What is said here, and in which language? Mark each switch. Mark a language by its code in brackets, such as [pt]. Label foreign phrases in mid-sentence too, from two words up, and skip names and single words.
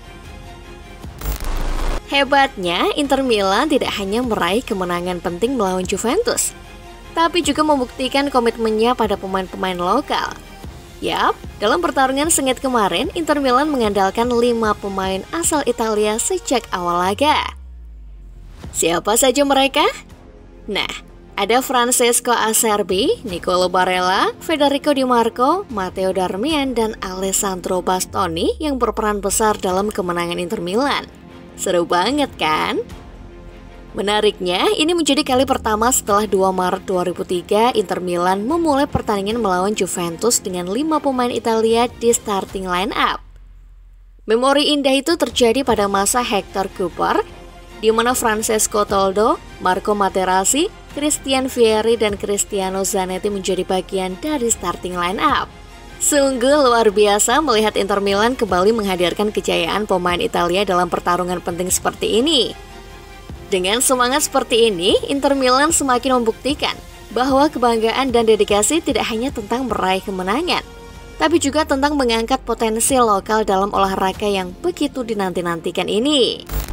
[id] Hebatnya, Inter Milan tidak hanya meraih kemenangan penting melawan Juventus, tapi juga membuktikan komitmennya pada pemain-pemain lokal. Yap, dalam pertarungan sengit kemarin, Inter Milan mengandalkan 5 pemain asal Italia sejak awal laga. Siapa saja mereka? Nah, ada Francesco Acerbi, Nicolo Barella, Federico Di Marco, Matteo Darmian, dan Alessandro Bastoni yang berperan besar dalam kemenangan Inter Milan. Seru banget kan? Menariknya, ini menjadi kali pertama setelah 2 Maret 2003 Inter Milan memulai pertandingan melawan Juventus dengan 5 pemain Italia di [en] starting line up. [id] Memori indah itu terjadi pada masa Hector Cooper, di mana Francesco Toldo, Marco Materazzi, Christian Vieri, dan Cristiano Zanetti menjadi bagian dari [en] starting line up. [id] Sungguh luar biasa melihat Inter Milan kembali menghadirkan kejayaan pemain Italia dalam pertarungan penting seperti ini. Dengan semangat seperti ini, Inter Milan semakin membuktikan bahwa kebanggaan dan dedikasi tidak hanya tentang meraih kemenangan, tapi juga tentang mengangkat potensi lokal dalam olahraga yang begitu dinanti-nantikan ini.